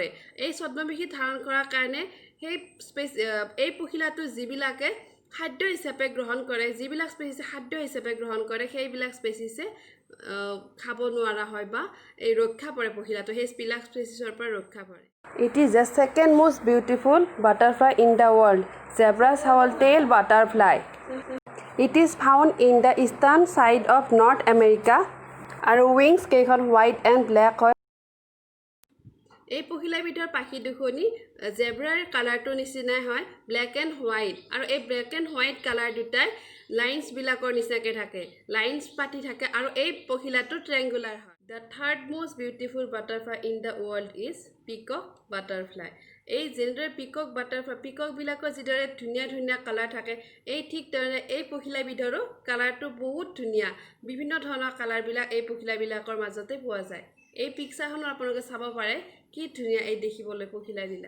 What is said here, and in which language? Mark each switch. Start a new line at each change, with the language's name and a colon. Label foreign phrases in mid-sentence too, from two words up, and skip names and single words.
Assamese: এই ছদ্মবেশী ধাৰণ কৰাৰ কাৰণে এই পখিলাটো যিবিলাকে খাদ্য হিচাপে গ্ৰহণ কৰে, যিবিলাক স্পেচিছে খাদ্য হিচাপে গ্ৰহণ কৰে, সেইবিলাক স্পেচিছে খাব নোৱাৰা হয় বা এই ৰক্ষা পৰে পখিলাটো, সেইবিলাক স্পেচিছৰ পৰা ৰক্ষা পৰে।
English: It is the second most beautiful butterfly in the world, zebra swallowtail butterfly. It is found in the eastern side of North America আৰু wings কেইখন white and black হয়।
Assamese: এই পখিলাবিধৰ পাখি দুখনি জেব্ৰাৰ কালাৰটো নিচিনাই হয়,
English: black and white
Assamese: আৰু এই
English: black and white
Assamese: কালাৰ দুটাই লাইন্সবিলাকৰ নিচিনাকৈ থাকে, লাইন্স পাতি থাকে আৰু এই পখিলাটো ট্ৰেংগুলাৰ হয়।
English: The third most beautiful butterfly in the world is peacock butterfly.
Assamese: এই যেনেদৰে পিককবিলাকৰ যিদৰে ধুনীয়া ধুনীয়া কালাৰ থাকে, এই ঠিক তেনেদৰে এই পখিলাবিধৰো কালাৰটো বহুত ধুনীয়া। বিভিন্ন ধৰণৰ কালাৰবিলাক এই পখিলাবিলাকৰ মাজতে পোৱা যায়। এই পিকচাৰখনত আপোনালোকে চাব পাৰে কি ধুনীয়া এই দেখিবলৈ পখিলাবিলাক।